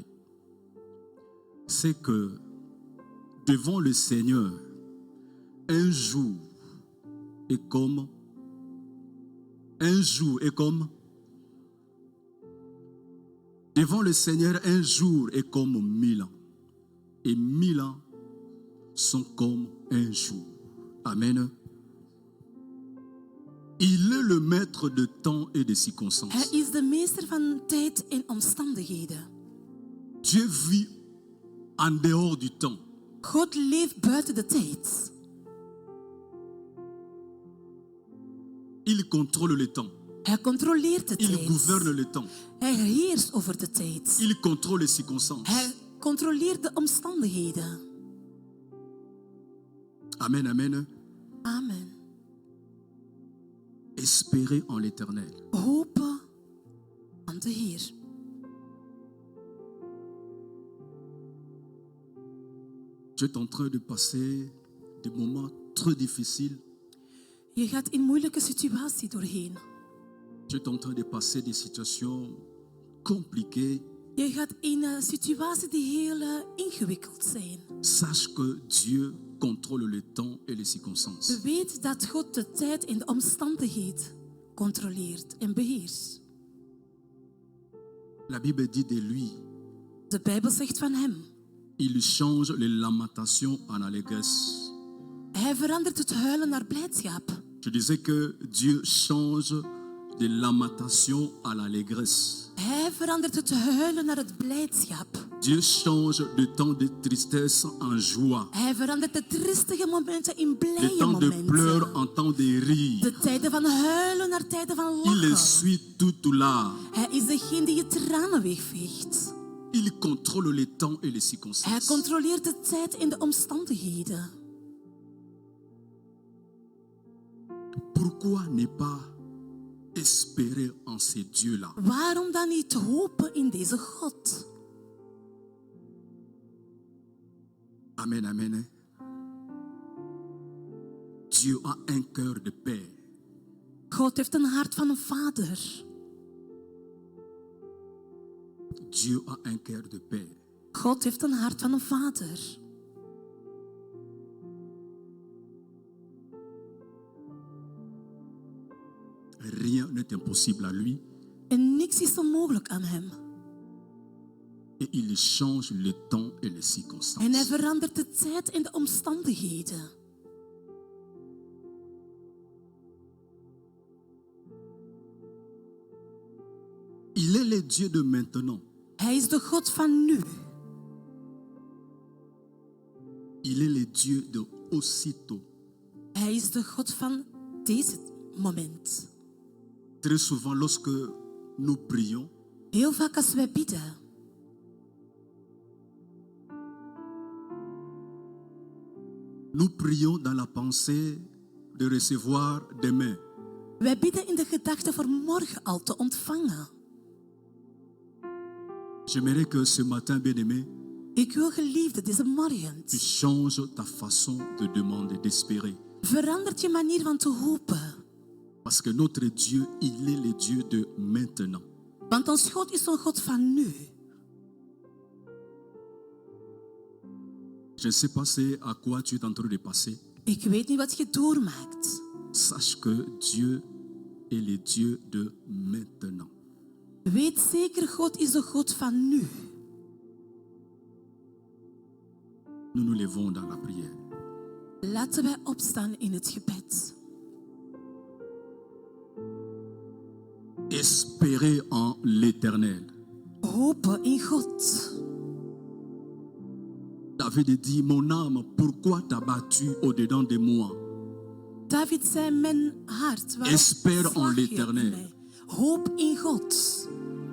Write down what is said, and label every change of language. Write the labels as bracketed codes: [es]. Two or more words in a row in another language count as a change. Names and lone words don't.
[fr] C'est que devant le Seigneur, un jour est comme devant le Seigneur, un jour est comme 1000 ans. Et 1000 ans sont comme un jour. Amen. Il est le maître de temps et de circonstances. [nl] Hij is de meester van tijd en omstandigheden. [fr] Dieu vit en dehors du temps. [nl] God leeft buiten de tijd. [fr] Il contrôle le temps. [nl] Hij controleert de [fr] Il [nl] tijd. [fr] gouverne le temps. [nl] Hij heerst over de tijd. [fr] Il contrôle les circonstances. [nl] Hij controleert de omstandigheden. [fr] Amen, amen. Amen. Espérez en l'Éternel. [nl] Hopen aan de Heer. [fr] Tu es en train de passer des moments très difficiles. [nl] Je gaat in moeilijke situatie doorheen. [fr] Tu es en train de passer des situations compliquées. [nl] Je gaat in een situatie die heel ingewikkeld zijn. [fr] Sache que Dieu contrôle le temps et les circonstances. [nl] Weet dat God de tijd en de omstandigheid controleert en beheerst. [fr] La Bible dit de lui, [nl] De Bijbel zegt van hem. [fr] il change les lamentations en allégresse. [nl] Hij verandert het huilen naar blijdschap. [fr] Je disais que Dieu change de lamentation à l'allégresse. [nl] Hij verandert het huilen naar het blijdschap. [fr] Dieu change de temps de tristesse en joie. [nl] Hij verandert de triestige momenten in [fr] De [nl] blije [fr] temps de pleurs [nl] momenten. [fr] en temps de rire. [nl] De tijden van huilen naar tijden van [fr] Il [nl] lachen. [fr] essuie tout là. [nl] Hij is degene die je tranen wegveegt. [fr] Il contrôle les temps et les [nl] Hij [fr] circonstances. [nl] controleert de tijd en de omstandigheden. [fr] Pourquoi ne pas espérer en ces dieux-là? [nl] Waarom dan niet hopen in deze God? [fr] Amen, amen. Dieu a un cœur de père. [nl] God heeft een hart van een vader. [fr] Dieu a un cœur de père. [nl] God heeft een hart van een vader. [fr] Rien n'est impossible à lui. [nl] En niks is onmogelijk aan hem. [fr] Et il change le temps et les [nl] En hij [fr] circonstances. [nl] verandert de tijd en de omstandigheden. [fr] Il est le Dieu de maintenant. [nl] Hij is de God van nu. [fr] Il est le Dieu de aussitôt. [nl] Hij is de God van deze moment. [fr] Très souvent, lorsque nous prions, [nl] Heel vaak als wij bidden, [fr] nous prions dans la pensée de recevoir demain. [nl] wij bidden in de gedachte voor morgen al te ontvangen. [fr] J'aimerais que ce matin, bien-aimé, [nl] Ik wil geliefde deze morgen. [fr] tu changes ta façon de demander, d'espérer. [nl] Verandert je manier van te hopen. [fr] Parce que notre Dieu, il est le Dieu de maintenant. [nl] Want ons God is een God van nu. [fr] Je ne sais pas c'est à quoi tu es en train de passer. [nl] Ik weet niet wat je doormaakt. [fr] Sache que Dieu est le Dieu de maintenant. [nl] Weet zeker, God is de God van nu. [fr] Nous nous levons dans la prière. [nl] Laten wij opstaan in het gebed. [fr] Espérez en l'Éternel. [nl] Hopen in God. [fr] David dit, mon âme, pourquoi t'as battu au-dedans de moi? [nl] David zei, mijn hart, waarom [fr] Espère en [nl] slag je op [fr] l'Éternel. [nl] mij? Hoop in God.